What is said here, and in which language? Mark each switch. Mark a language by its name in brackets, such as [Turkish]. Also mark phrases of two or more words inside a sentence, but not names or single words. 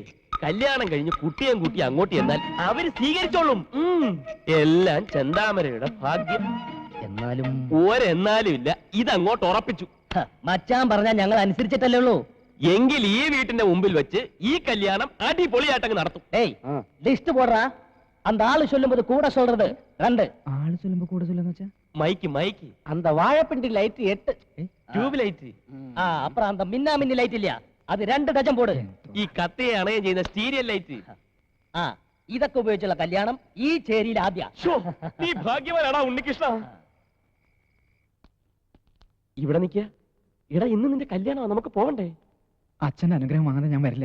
[Malayalam] കല്യാണം കഴിഞ്ഞ് കുട്ടിയും കുട്ടി അങ്ങോട്ട് എന്നാൽ അവര് സ്വീകരിച്ചോളും. എല്ലാം ചെന്താമരയുടെ ഭാഗ്യം. എന്നാലും ഒരെന്നാലും ഇല്ല, ഇതങ്ങോട്ട് ഉറപ്പിച്ചു. മച്ചാൻ പറഞ്ഞാൽ ഞങ്ങൾ അനുസരിച്ചിട്ടല്ലേ ഉള്ളൂ. എങ്കിൽ ഈ വീട്ടിന്റെ മുമ്പിൽ വെച്ച് ഈ കല്യാണം അടിപൊളിയായിട്ടങ്ങ് നടത്തും. ഏയ്, ലിസ്റ്റ് പോടാ. [Tamil] அந்த ஆளு சொல்லும்போது கூட சொல்றது 2. [Malayalam] ആള് ചൊല്ലുമ്പോ കൂടെ ചൊല്ലെന്ന് വെച്ചാ? മൈക്ക് മൈക്ക്. [Tamil] அந்த வாழைப்பிண்டி லைட் 8. [English] tube light. [Tamil] அப்புறம் அந்த மின்னாமின்னி லைட் இல்லையா, அது 2 டஜன் போடு. [Malayalam] ഈ കത്തയെ അണയം ചെയ്യുന്ന സ്റ്റീരിയൽ ലൈറ്റ്. ഇതൊക്കെ ഉപയോഗിച്ചുള്ള കല്യാണം ഈ ചേരിയിൽ ആദ്യ. നീ ഭാഗ്യവാനാടാ ഉണ്ണികൃഷ്ണ. ഇവിടെ നിൽക്കുക. ഇടാ, ഇന്ന് നിന്റെ കല്യാണമാണ്, നമുക്ക് പോകണ്ടേ? അച്ഛന്റെ അനുഗ്രഹം വാങ്ങാതെ ഞാൻ വരില്ല.